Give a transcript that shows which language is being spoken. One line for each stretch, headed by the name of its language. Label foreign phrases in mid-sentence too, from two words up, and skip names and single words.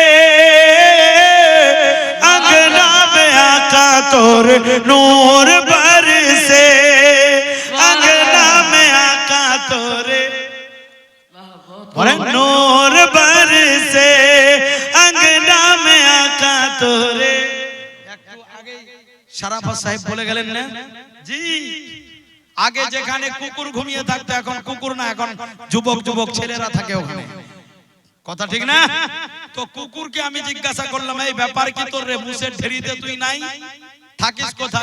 Bhojpuri: अंगना में आका तोर नूर बरसे। अंगना में आका तोरे बोले नूर बरसे। अंगना में आका तोरे।
Bangla: একটু আগে শরাফত সাহেব বলে গেলেন না জি, আগে যেখানে কুকুর ঘুমিয়ে থাকতো এখন কুকুর না, এখন যুবক যুবক ছেলেরা থাকে ওখানে। কথা ঠিক না? তো কুকুরকে আমি জিজ্ঞাসা করলাম এই ব্যাপার কি তোর রে, মুসের ঢেরিতে তুই নাই, থাকিস কোথায়?